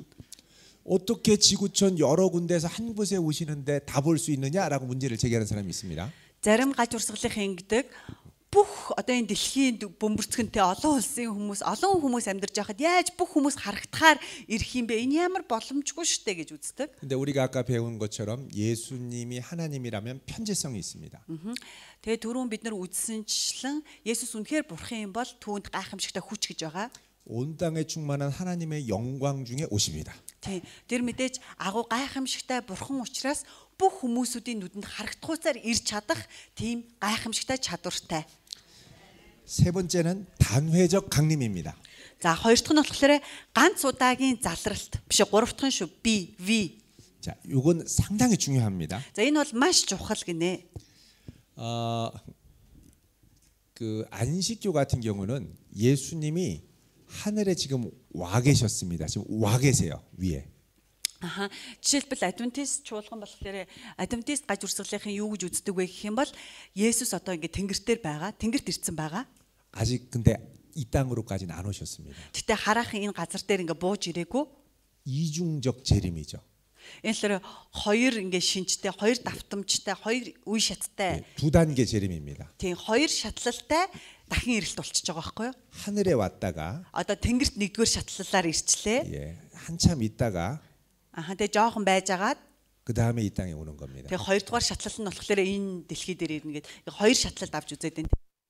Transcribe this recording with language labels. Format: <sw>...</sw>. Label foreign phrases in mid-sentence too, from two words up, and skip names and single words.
<ko>어떻게 지구촌 여러 군데에서 한 곳에 오시는데 다 볼 수 있느냐라고 문제를 제기하는 사람이 있습니다.</ko> <mn>Зарим гаж урсгалын ингэдэг бүх одоо энэ дэлхийн бөмбөрцгөнтэй олон хүмүүс амьдарч байхад яаж бүх хүмүүс харагдахаар ирэх юм бэ? Энэ ямар боломжгүй шүү дээ гэж үздэг.</mn> <ko>근데 우리가 아까 배운 것처럼 예수님이 하나님이라면 편재성이 있습니다.</ko> <mn>Тэгээ түрүүн бид нар үзсэнчлэн Есүс үнэхээр бурхан юм бол түүнд гайхамшигтай хүч гэж байгаа.</mn> <ko>온 땅에 충만한 하나님의 영광 중에 50이다.</ko> <mn>Тийм. Тэр мэдээж агуу гайхамшигтай бурхан учраас бүх хүмүүсүүдийн нүдэнд харагдахуйцаар ирж чадах тийм гайхамшигтай чадвартай.</mn> <ko>세 번째는 단회적 강림입니다.</ko> <mn>За хоёр дахь нь болохоор ганц удаагийн залралт биш гурав дахь нь шүү. V.</mn> <ko>자, 이건 상당히 중요합니다.</ko> <mn>За энэ бол маш чухал гинэ.</mn> <ko>그 안식교 같은 경우는 예수님이 하늘에 지금 와 계셨습니다. 지금 와 계세요 위에. Аха.</ko> <mn>Жишээлбэл Адвентист чуулган болохоор Адвентист гаж урсгалынхын юу гэж үздэг вэ гэх юм бол Есүс одоо ингээд тэнгэртээр байгаа, тэнгэрт ирсэн байгаа.</mn> <ko>아직 근데 이 땅으로까지는 안 오셨습니다.</ko> <mn>Гэтэ хараахан энэ газар дээр ингээд бууж ирээгүй.</mn> <ko>이중적 재림이죠.</ko> <mn>Энэ л хоёр ингээд шинжтэй, хоёр давтамжтай, хоёр үе шаттай.</mn> <ko>두 단계 재림입니다.</ko> <mn>Тийм хоёр шатлалтай дахин ирэлт болчихж байгаа байхгүй юу?</mn> <ko>하늘에 왔다가</ko> <mn>Одоо тэнгэрт нэгдүгээр шатлалаар ирчлээ.</mn> <ko>예, 한참 있다가</ko> <mn>Аха тэгээ жоохон байжгаад</mn> <ko>그 다음에 이 땅에 오는 겁니다.</ko> <mn>тэгээ хоёрдугаар шатлал нь болохоор энэ дэлхий дээр ирнэ гэд хоёр шатлалд авч үзээд байна.</mn>